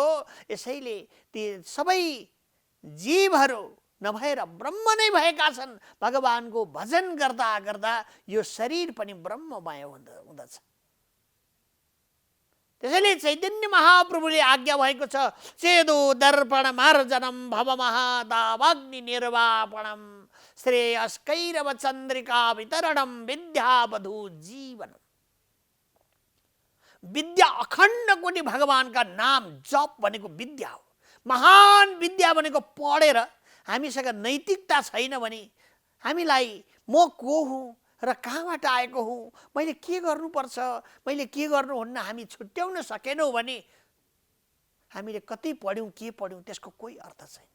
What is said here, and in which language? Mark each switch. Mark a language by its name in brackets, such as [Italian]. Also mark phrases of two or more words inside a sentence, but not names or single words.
[Nepali] यसैले ती सबै जीवहरू नभएर ब्रह्म नै भएका छन्। भगवानको भजन गर्दा गर्दा यो शरीर पनि ब्रह्ममय हुँदछ। त्यसैले चैतन्य महाप्रभुले आज्ञा भएको छ, [Sanskrit] चेदो दर्पण मार्जनम भव महादावाग्नि निर्वापणम श्रेयस्कैरव चन्द्रिका वितरणम विद्यावधू जीवनम। [Nepali] विद्या अखण्ड कोटि भगवानका नाम जप भनेको विद्या हो। महान विद्या भनेको पढेर हामीसँग नैतिकता छैन भने हामीलाई म को हुँ र कहाँबाट आएको हुँ, मैले के गर्नुपर्छ, मैले के गर्नुहुन्न हामी छुट्याउन सकेनौँ भने हामीले कति पढ्यौँ के पढ्यौँ त्यसको कोही अर्थ छैन।